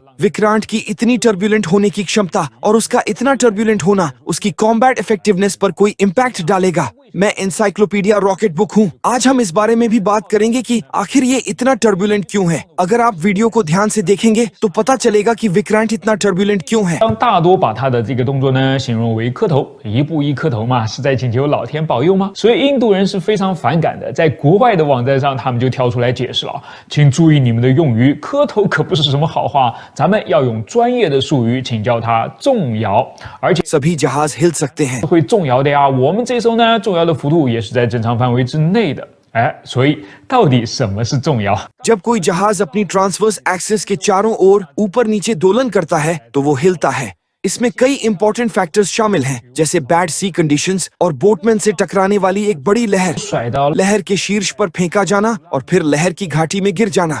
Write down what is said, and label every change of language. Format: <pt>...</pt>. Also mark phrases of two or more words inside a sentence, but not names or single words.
<hi>विक्रांत की इतनी टर्ब्यूलेंट होने की क्षमता और उसका इतना टर्ब्यूलेंट होना उसकी</hi> <en>combat effectiveness</en> <hi>पर कोई इम्पैक्ट डालेगा? मैं एनसाइक्लोपीडिया रॉकेट बुक हूँ। आज हम इस बारे में भी बात करेंगे कि आखिर ये इतना टर्ब्यूलेंट क्यों है। अगर आप वीडियो को ध्यान से देखेंगे तो पता चलेगा कि विक्रांत इतना टर्ब्यूलेंट क्यों है।</hi> <zh>大多把他的这个动作呢形容为磕头，一步一磕头嘛，是在请求老天保佑吗？所以印度人是非常反感的，在国外的网站上他们就跳出来解释了，请注意你们的用语，磕头可不是什么好话，咱们要用专业的术语，请叫它重摇，而且</zh> <hi>सभी जहाज हिल सकते हैं।</hi> <zh>会重摇的呀。我们这艘呢，重摇的幅度也是在正常范围之内的。所以到底什么是重摇？</zh> <hi>जब कोई जहाज अपनी</hi> <en>transverse axis</en> <hi>के चारों ओर ऊपर नीचे दोलन करता है तो वो हिलता है। इसमें कई</hi> <en>important factors</en> <hi>शामिल हैं, जैसे</hi> <en>bad sea conditions</en> <hi>और बोटमैन से टकराने वाली एक बड़ी लहर, लहर के शीर्ष पर फेंका जाना और फिर लहर की घाटी में गिर जाना।</hi>